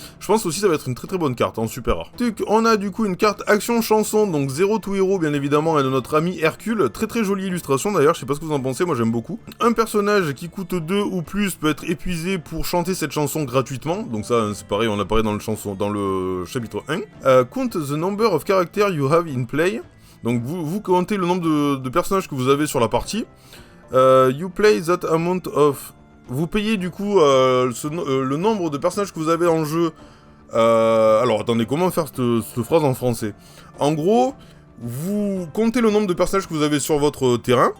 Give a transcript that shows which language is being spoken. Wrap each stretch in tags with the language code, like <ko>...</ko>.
<fr>Je pense aussi que ça va être une très bonne carte, en super rare. On a du coup une carte action chanson, donc Zero to Hero bien évidemment, et de notre ami Hercule. Très jolie illustration d'ailleurs, je sais pas ce que vous en pensez, moi j'aime beaucoup. Un personnage qui coûte 2 ou plus peut être épuisé pour chanter cette chanson gratuitement. Donc ça, c'est pareil, on apparaît dans le chapitre 1.</fr> <en>Count the number of characters you have in play.</en> <fr>Donc vous comptez le nombre de personnages que vous avez sur la partie.</fr> <en>You play that amount of...</en> <fr>Vous payez du coup le nombre de personnages que vous avez en jeu. Alors attendez, comment faire cette phrase en français? En gros, vous comptez le nombre de personnages que vous avez sur votre terrain.</fr>